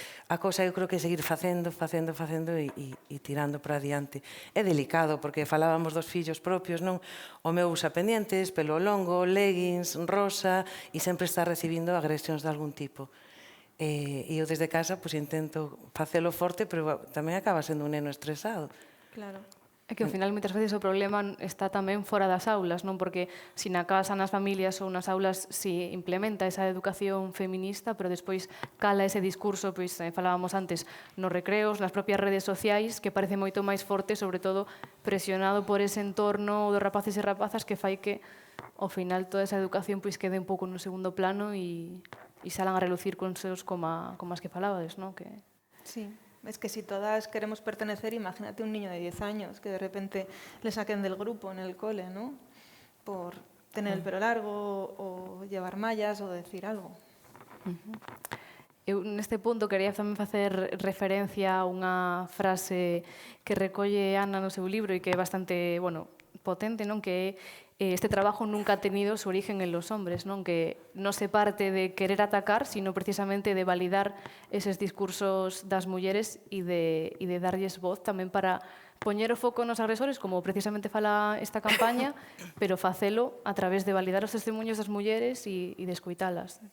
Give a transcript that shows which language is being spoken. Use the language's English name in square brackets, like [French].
[Galician] A cousa eu creo que é seguir facendo e tirando para adiante. É delicado, porque falábamos dos fillos propios, non? O meu usa pendientes, pelo longo, leggings, rosa, e sempre está recibindo agresións de algún tipo. E eu desde casa intento facelo forte, pero tamén acaba sendo un neno estresado. Claro. É que ao final moitas veces o problema está tamén fora das aulas, non? Porque si na casa, nas familias ou nas aulas si implementa esa educación feminista, pero despois cala ese discurso, pois falábamos antes, nos recreos, nas propias redes sociais, que parece moito máis forte, sobre todo presionado por ese entorno dos rapaces e rapazas que fai que ao final toda esa educación pois quede un pouco no segundo plano e salan a relucir con seus como as que falabades, non? Que... [Spanish] Sí. Es que si todas queremos pertenecer, imagínate un niño de 10 años que de repente le saquen del grupo en el cole, ¿no? Por tener el pelo largo o llevar mallas o decir algo. [Galician] Eu neste punto quería tamén facer referencia a unha frase que recolle Ana no seu libro e que é bastante, potente, non? [Spanish] Que este trabajo nunca ha tenido su origen en los hombres, non? [Galician] Que non se parte de querer atacar, sino precisamente de validar eses discursos das mulleres e de darlles voz tamén para poñer o foco nos agresores, como precisamente fala esta campaña, pero facelo a través de validar os testemunhos das mulleres e de escoitalas.